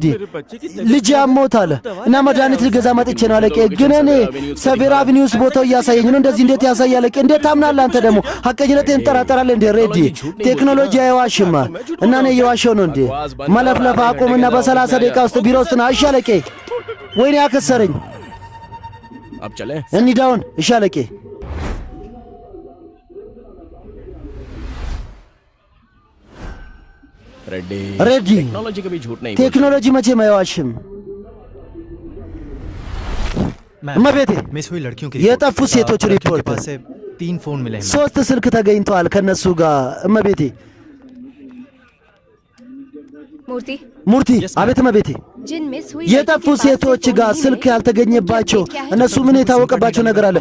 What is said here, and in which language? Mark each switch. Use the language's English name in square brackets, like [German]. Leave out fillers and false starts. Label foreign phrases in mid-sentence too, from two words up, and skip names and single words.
[Amharic] ልጅ አሞታል እና መድኃኒት ልገዛ መጥቼ ነው አለቄ። ግን እኔ ሰቬራ አቪኒውስ ቦታው እያሳየኝ ነው። እንደዚህ እንዴት ያሳያል አለቄ? እንዴት ታምናለህ አንተ? ደግሞ ሐቀኝነቴን እንጠራጠራለህ እንዴ ሬዲ? ቴክኖሎጂ አይዋሽማ እና እኔ እየዋሸው ነው እንዴ? መለፍለፍ አቁምና በ30 ደቂቃ ውስጥ ቢሮ ውስጥ ና። እሺ አለቄ። ወይኔ ያከሰረኝ። እንሂዳውን። እሺ አለቄ። रेड्डी टेक्नोलॉजी मचे አይዋሽም። እመቤቴ የጠፉ ሴቶች ሪፖርት 3 ስልክ ተገኝተዋል ከነሱ ጋር። እመቤቴ ሙርቲ አቤት እመቤቴ። የጠፉ ሴቶች ጋር ስልክ ያልተገኘባቸው እነሱ ምን የታወቀባቸው ነገር አለ?